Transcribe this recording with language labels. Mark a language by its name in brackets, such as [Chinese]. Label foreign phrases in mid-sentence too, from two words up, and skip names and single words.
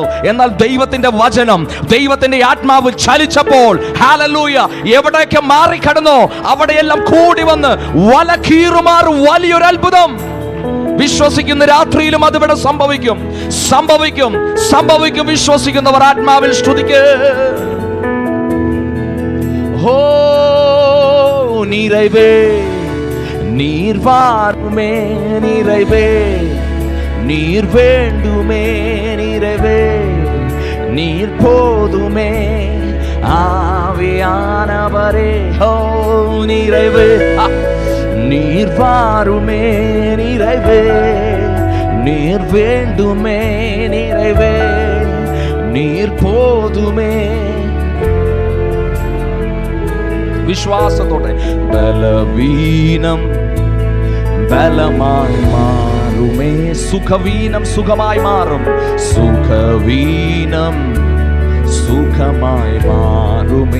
[Malayalam] എന്നാൽ ദൈവത്തിന്റെ വചനം, ദൈവത്തിന്റെ ആത്മാവ് ചലിച്ചപ്പോൾ, ഹല്ലേലൂയ, എവിടേക്ക് മാറിക്കടന്നോ അവിടെയെല്ലാം കൂടി വന്ന് വല കീറുമാർ വലിയൊരു അത്ഭുതം. വിശ്വസിക്കുന്ന രാത്രിയിലും അതിവിടെ സംഭവിക്കും, സംഭവിക്കും, സംഭവിക്കും. വിശ്വസിക്കുന്നവർ ആത്മാവിൽ സ്തുതിക്ക്. [Tamil] ഓ நிறைவே நீர் வாருமே, நிறைவே நீர் வேண்டுமே, நிறைவே நீர் போதுமே, ஆவியானவரே. ஓ நிறைவே நீர் வாருமே, நிறைவே நீர் வேண்டுமே, நிறைவே நீர் போதுமே. [Malayalam] വിശ്വാസത്തോടെ ബലവീനം ബലമായി മാറുമേ, സുഖവീനം സുഖമായി മാറും, സുഖവീനം സുഖമായി മാറുമേ.